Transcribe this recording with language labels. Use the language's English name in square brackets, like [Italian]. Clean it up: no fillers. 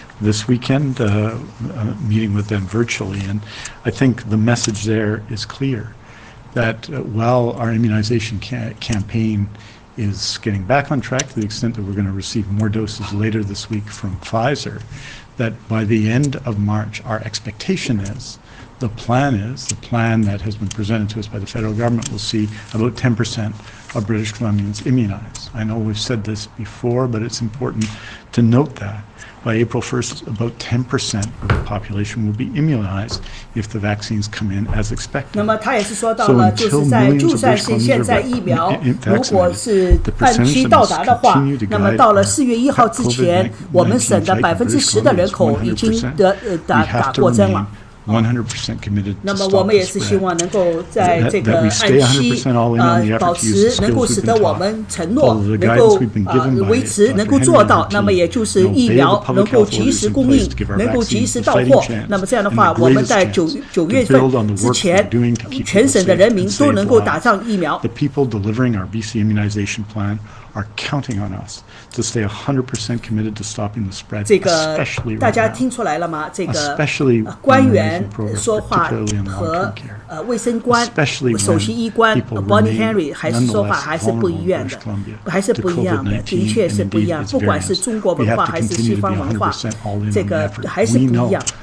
[English] This weekend, meeting with them virtually, and I think the message there is clear, that while our immunization campaign is getting back on track to the extent that we're going to receive more doses later this week from Pfizer, that by the end of March, our expectation is, the plan that has been presented to us by the federal government will see about 10% of British Columbians immunized. I know we've said this before, but it's important to note that by April 1st, about 10% of the population will be immunized if the vaccines come in as expected. [Chinese] 那么他也是说到了，就是就算是现在疫苗如果是按期到达的话，那么到了4月1号之前，我们省的10%的人口已经打过针了。 [English] 100% committed. [Chinese] 那么我们也是希望能够在这个按期保持，能够使得我们承诺能够维持，能够做到。那么也就是疫苗能够及时供应，能够及时到货。那么这样的话，我们在9月份之前，全省的人民都能够打上疫苗。 [English] The people delivering our BC immunization plan are counting on us to stay 100% committed to stopping the spread. [Chinese] 这个大家听出来了吗？这个官员说话和卫生官、首席医官 Bonnie Henry 还是说话还是不一样的，还是不一样的，的确是不一样。不管是中国文化还是西方文化，这个还是不一样。